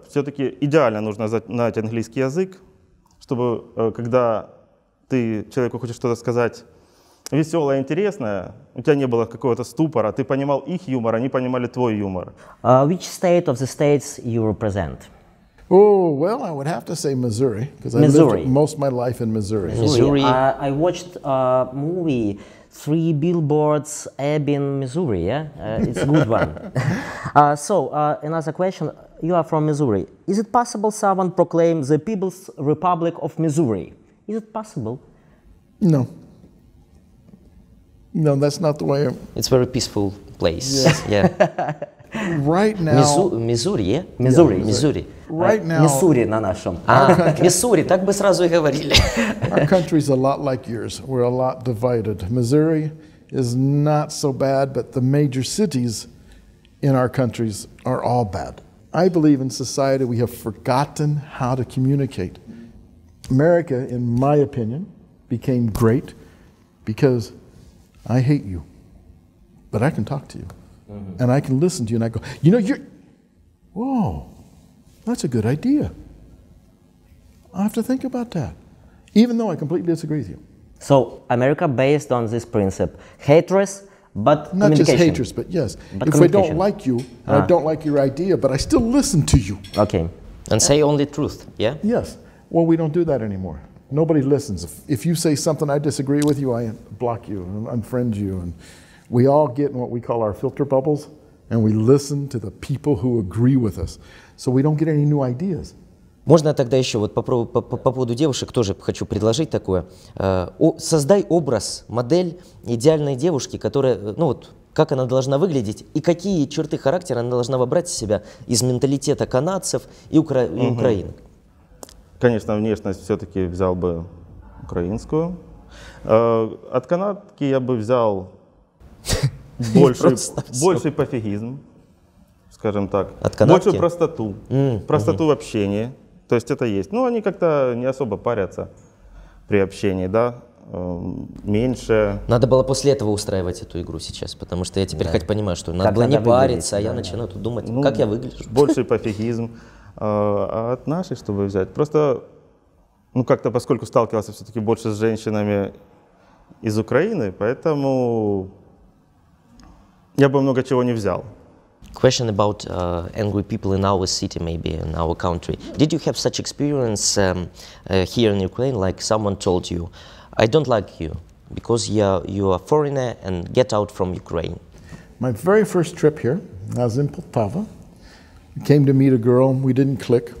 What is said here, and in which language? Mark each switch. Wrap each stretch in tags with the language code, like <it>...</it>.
<ru>Все-таки идеально нужно знать английский язык, чтобы, когда ты человеку хочешь что-то сказать веселое, интересное, у тебя не было какого-то ступора, ты понимал их юмор, они понимали твой юмор.</ru> <en>Which state of the states you represent? Oh, well, I would have to say Missouri, because I lived most of my life in Missouri. Missouri. I watched a movie, 3 Billboards, Ebbing, Missouri, yeah? It's a good one. So, another question. You are from Missouri. Is it possible someone proclaim the People's Republic of Missouri? Is it possible? No. No, that's not the way. It's a very peaceful place. Yes. Yeah. Right now. Missouri, yeah? Missouri. Right now.</en> <ru>Миссури на нашем. Миссури, так бы сразу и говорили.</ru> <en>Our country's a lot like yours. We're a lot divided. Missouri is not so bad, but the major cities in our countries are all bad. I believe in society we have forgotten how to communicate. America, in my opinion, became great because I hate you, but I can talk to you. And I can listen to you and I go, you know, whoa, that's a good idea. I have to think about that, even though I completely disagree with you. So America based on this principle, hatred, but not just hatred, but yes. But if I don't like you, and I don't like your idea, but I still listen to you. Okay. And say only truth, yeah? Yes. Well, we don't do that anymore. Nobody listens. If you say something I disagree with you, I block you and unfriend you. And we all get in what we call our filter bubbles, And we listen to the people who agree with us, so we don't get any new ideas.</en> <ru>Можно тогда еще вот по поводу девушек тоже хочу предложить такое. Создай образ, модель идеальной девушки, которая, ну вот, как она должна выглядеть и какие черты характера она должна вобрать в себя из менталитета канадцев и украинок. Конечно, внешность все-таки взял бы украинскую. От канадки я бы взял больший пофигизм, скажем так. Большую простоту. Простоту в общении. То есть это есть. Ну, они как-то не особо парятся при общении, да. Меньше. Надо было после этого устраивать эту игру сейчас, потому что я теперь хоть понимаю, что надо было не париться, а я начинаю тут думать, ну, как я выгляжу. Больший пофигизм. А от нашей, чтобы взять, просто, ну, как-то, поскольку сталкивался все-таки больше с женщинами из Украины, поэтому я бы много чего не взял.</ru> <en>Question about angry people in our city, maybe in our country. Did you have such experience here in Ukraine, like someone told you, I don't like you because you are a foreigner and get out from Ukraine? My very first trip here, I was in Poltava. I came to meet a girl, we didn't click.</en>